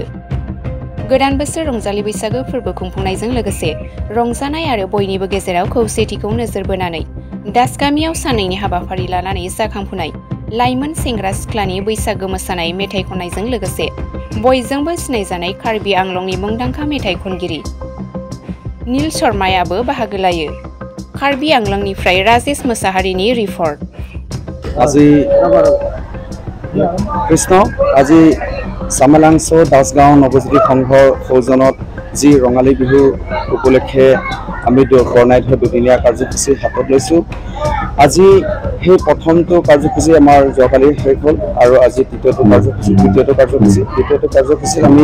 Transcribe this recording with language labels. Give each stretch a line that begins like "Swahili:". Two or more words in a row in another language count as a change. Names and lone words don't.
Bodo: गोदान बोसोर रंजालि बैसागो फोरबो खुंफुंनायजों लोगोसे रंजानाय आरो बयनिबो गेजेराव खौसेथिखौ नोजोर बोनानै दास गामियाव साननैनि हाबाफारि लानानै जाखांफुनाय लाइमोन सेंग्रा सिख्लानि बैसागो मोसानाय मेथाइ खननायजों लोगोसे बयजोंबो सिनायजानाय कार्बि आंलंनि मुंदांखा मेथाइ खनगिरि नील शर्मायाबो बाहागो लायो। कार्बि आंलंनिफ्राय राजेश मोसाहारिनि रिपर्ट।
Assamese: আজি কৃষ্ণ আজি সামিলাংস দাসগাঁও নৱজ্যোতি সংঘৰ সৌজন্যত যি ৰঙালী বিহু উপলক্ষে আমি বৰ্ণাই থোৱা দুদিনীয়া কাৰ্যসূচী হাতত লৈছোঁ। আজি সেই প্ৰথমটো কাৰ্যসূচী আমাৰ যোৱাকালি শেষ হ'ল আৰু আজি দ্বিতীয়টো কাৰ্যসূচীত আমি